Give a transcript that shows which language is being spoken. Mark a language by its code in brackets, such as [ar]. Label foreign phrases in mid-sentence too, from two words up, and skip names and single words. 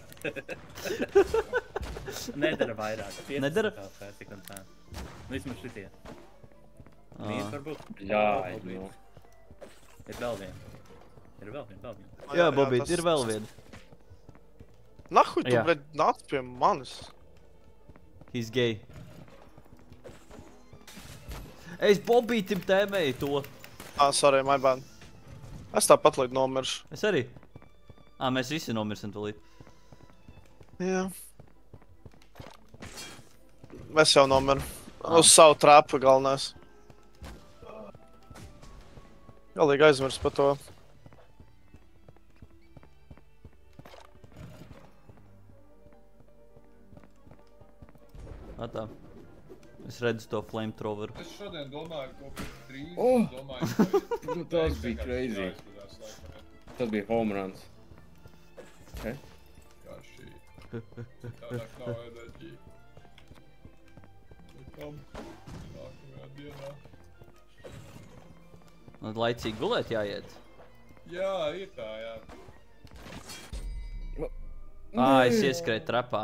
[lv] Nedara vairāk. Nedara? Tik un tā. Vismaz šitie. Mīt varbūt. Jā, nu. Ir vēl viena. Ir vēl viena. Jā, Bobby, tas- ir vēl viena. Nahuj, tu, Jā. bļaļ, nāc pie manis. [en] He's gay. [lv] Es Bobītim tēmēju to. [en] Sorry, my bad. [lv] Es tāpat līdz nomiršu. Es arī. Mēs visi nomirsim tūlīt. Jā. Es jau nomiru. Uz savu trāpu galvenais. Galīgi aizmirst par to. Tā. Es redzu to flamethrower. Es šodien domāju, ko pēc drīz. Oh! Domāju, ka Nu, tas bija crazy. jāizskatās, laikam, Tas bija [en] home runs. [lv] kā šī. Tādāk nav enerģija. Kam? Nākamajā dienā. Laicīgi gulēt jāiet. Jā, ir tā, jā. Es ieskrēju trapā.